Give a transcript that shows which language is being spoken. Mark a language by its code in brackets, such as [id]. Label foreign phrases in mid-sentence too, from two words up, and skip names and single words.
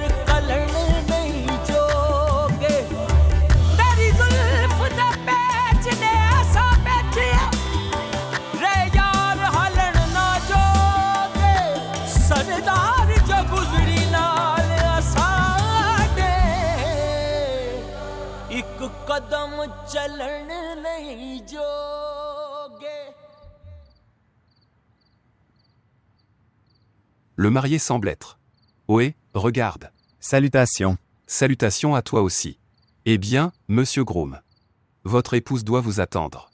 [pa] ਕਲਣ ਨਹੀਂ ਜੋਗੇ ਤੇਰੀ ਜ਼ੁਲਫ ਦਾ ਪੈਚ ਨੇ ਅਸਾਂ ਬੈਠਿਆ ਰੇ ਯਾਰ ਹਲਣ ਨਾ ਜੋਗੇ ਸਰਦਾਰ ਜੋ ਗੁਜ਼ਰੀ ਨਾਲ ਅਸਾਂ ਦੇ ਇੱਕ ਕਦਮ ਚੱਲਣ [fr] Le marié semble être. Ohé, regarde. Salutations. Salutations à toi aussi. Eh bien, monsieur Groom. Votre épouse doit vous attendre.